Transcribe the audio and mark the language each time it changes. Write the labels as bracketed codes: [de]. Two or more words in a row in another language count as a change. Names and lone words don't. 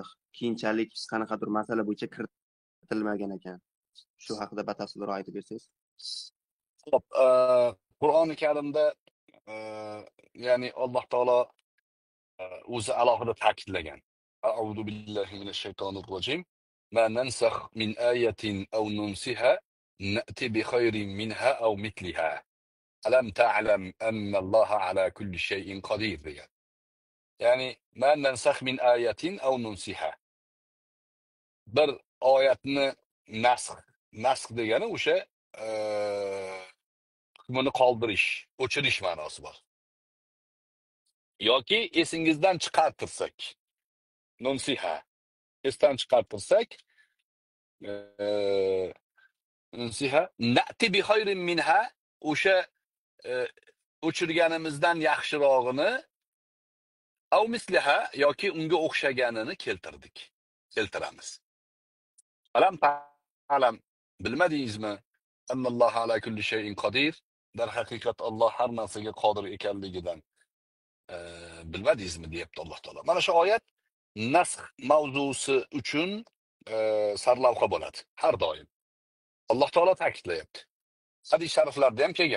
[uz] Keyinchalik qanaqadir masala bo'yicha kiritilmagan ekan. Shu haqida batafsilroq aytib bersangiz. Xo'p, Qur'oni Karimda ya'ni Alloh taolo o'zi alohida ta'kidlagan. [ar] أعوذ بالله من الشيطان الرجيم. ما ننسخ من آية أو ننسها نأت بخير منها أو مثلها. ألم تعلم أن الله على كل شيء قدير degan. Ya'ni ما ننسخ من آية أو ننسها. [uz] Bir oyatni nasx degani o'sha hukmini qoldirish, o'chirish ma'nosi bor. Yoki esingizdan chiqartirsak, nunsiha, esdan chiqartirsak, [ar] ننسها نأت بخير منها, [uz] o'sha o'chirganimizdan yaxshirog'ini [ar] أو مثلها [uz] yoki unga o'xshaganini keltiramiz. [ar] ألم تعلم, bilmadingizmi? أن الله على كل شيء قدير. [uz] Dar haqiqat Alloh har narsaga qodir ekanligidan bilmadingizmi deyapti Alloh taolo. Mana shu oyat nasx mavzusi uchun sarlavha bo'ladi har doim. Alloh taolo ta'kidlayapti. Hadis shariflarda ham kelgan.